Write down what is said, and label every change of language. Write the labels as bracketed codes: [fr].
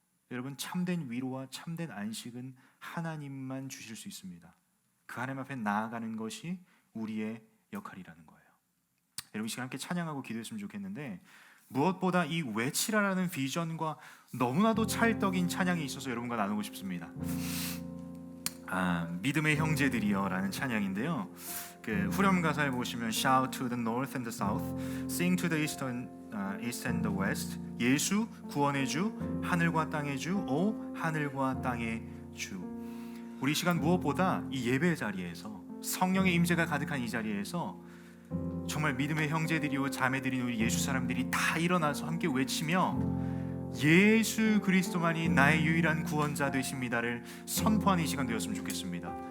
[ko] 여러분, 참된 위로와 참된 안식은 하나님만 주실 수 있습니다. 그 하나님 앞에 나아가는 것이 우리의 역할이라는 거예요. 여러분, 이 시간 함께 찬양하고 기도했으면 좋겠는데, 무엇보다 이 외치라라는 비전과 너무나도 찰떡인 찬양이 있어서 여러분과 나누고 싶습니다. 믿음의 형제들이여 라는 찬양인데요, 그 후렴 가사에 보시면 [en] Shout to the north and the south, Sing to the east and the west. [ko] 예수 구원의 주, 하늘과 땅의 주, 오 하늘과 땅의 주. 우리 시간 무엇보다 이 예배 자리에서 성령의 임재가 가득한 이 자리에서 정말 믿음의 형제들이요 자매들인 우리 예수 사람들이 다 일어나서 함께 외치며 예수 그리스도만이 나의 유일한 구원자 되십니다를 선포하는 이 시간 되었으면 좋겠습니다.